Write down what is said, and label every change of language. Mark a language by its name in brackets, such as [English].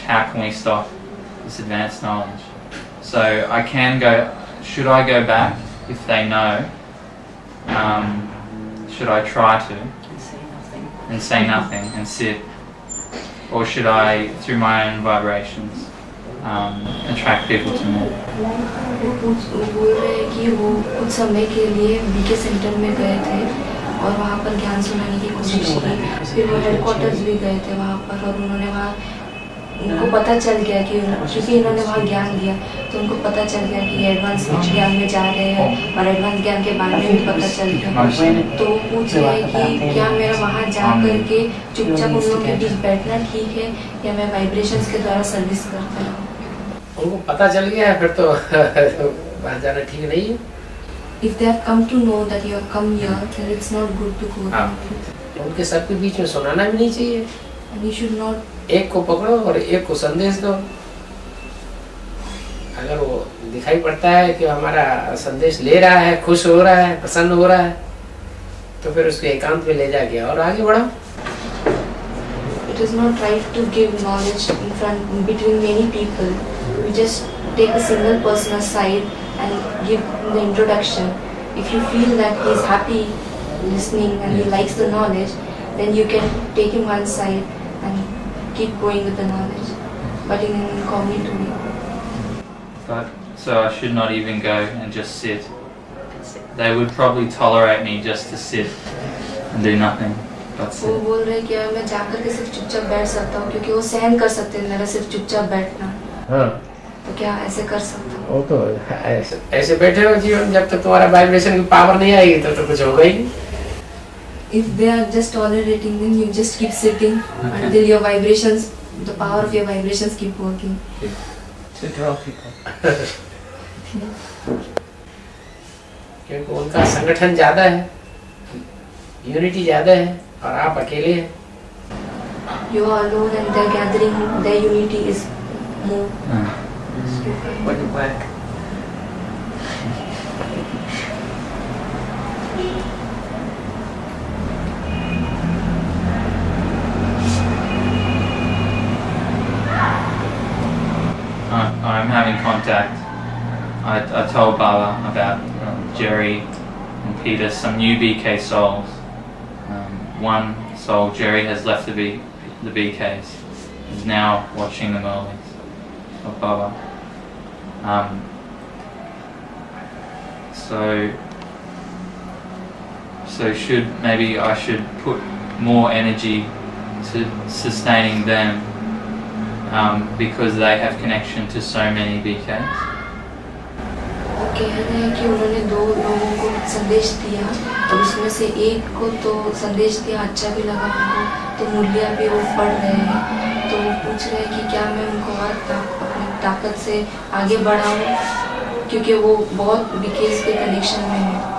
[English] How can we stop this advanced knowledge? So I can go, should I go back if they know? Should I try to and say nothing and sit, or should I, through my own vibrations, attract people to me? [Hindi] वो बोल रहे हैं कि वो कुछ समय के लिए बीके सेंटर में गए थे और वहाँ पर ज्ञान सुनाने की कोशिश की। फिर वो हेडक्वार्टर्स भी गए थे वहाँ पर और उन्होंने वहाँ, उनको पता चल गया कि क्योंकि इन्होंने वहाँ ज्ञान दिया तो उनको पता चल गया कि एडवांस ज्ञान में जा रहे हैं और एडवांस ज्ञान के बारे में भी पता चल गया। तो वो पूछ रहे हैं कि क्या मेरा वहाँ जा करके चुपचाप उन लोगों के बीच बैठना ठीक है या मैं वाइब्रेशंस के द्वारा सर्विस करता हूँ। उनको पता चल गया है फिर तो वहाँ जाना ठीक नहीं है। [English] If they have come to know that you have come here, then it's not good to go there. [Hindi] उनके सबके बीच में सुनाना भी नहीं चाहिए। [English] And you should not. [Hindi] एक को पकड़ो और एक को संदेश दो। अगर वो दिखाई पड़ता है कि हमारा संदेश ले रहा है, खुश हो रहा है, प्रसन्न हो रहा है, तो फिर उसको एकांत में ले जाके और आगे बढ़ो। [English] It is not right to give knowledge in front between many people. You just take a single person aside and give the introduction. If you feel that he is happy listening and he likes the knowledge, then you can take him one side and keep going with the knowledge, but in an incognito way. But so I should not even go and just sit. They would probably tolerate me just to sit and do nothing but [Hindi] वो [English] sit. [Hindi] बोल रहे कि मैं जाकर के सिर्फ चुपचाप बैठ सकता हूँ क्योंकि वो सहन कर सकते हैं मेरा सिर्फ चुपचाप बैठना। हाँ, तो क्या ऐसे कर सकता हूँ? वो तो ऐसे बैठे हो जीवन, जब तक तुम्हारा वाइब्रेशन की पावर नहीं आएगी तो कुछ होगा ही नहीं। [English] If they are just tolerating, then you just keep sitting until your vibrations, the power of your vibrations keep working. To draw people. [Hindi] क्योंकि उनका संगठन ज्यादा है, यूनिटी ज्यादा है और आप अकेले हैं। [English] You are alone and their gathering, their unity is more. Wouldn't work. I'm having contact. I told Baba about Jerry and Peter, some new BK souls. One soul, Jerry, has left the BKs. Is now watching the Murlis of Baba. So maybe I should put more energy to sustaining them. Because they have connection to so many BKs. [Hindi] वो कह रहे हैं कि उन्होंने 2 लोगों को संदेश दिया और उसमें से एक को तो संदेश दिया अच्छा भी लगा उनको, तो मूल्य भी वो पढ़ रहे हैं, तो वो पूछ रहे हैं कि क्या मैं उनको और अपनी ताकत से आगे बढ़ाऊं क्योंकि वो बहुत BKs के कनेक्शन में है।